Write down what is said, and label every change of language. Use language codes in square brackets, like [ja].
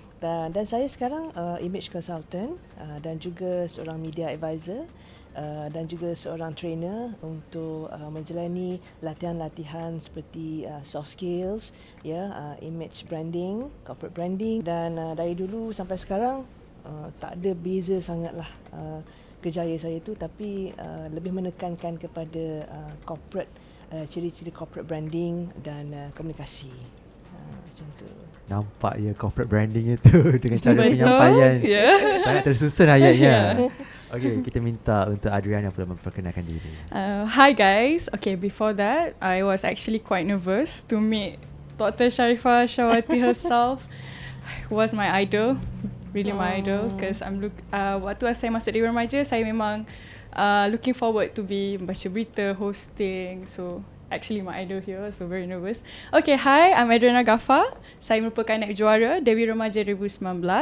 [ms] Dan saya sekarang image consultant dan juga seorang media advisor dan juga seorang trainer untuk menjalani latihan-latihan seperti soft skills, image branding, corporate branding, dan dari dulu sampai sekarang tak ada beza sangatlah kejayaan saya tu, tapi lebih menekankan kepada corporate, ciri-ciri corporate branding dan komunikasi. Macam tu. Nampak ya corporate branding itu dengan cara penyampaian sangat tersusun ayatnya. Okay, kita minta untuk Adriana pula memperkenalkan diri. [en] Hi guys. Okay, before that, I was actually quite nervous to meet Dr. Sharifah Shawati herself. Was my idol. Really my idol, because [ms] waktu saya masuk [en] Dewi Remaja, [ms] saya memang [en] looking forward to be [ms] membaca berita, [en] hosting. So actually my idol here, so very nervous. Okay, hi, I'm Adriana Ghafar. [ms] Saya merupakan naib juara Dewi Remaja 2019.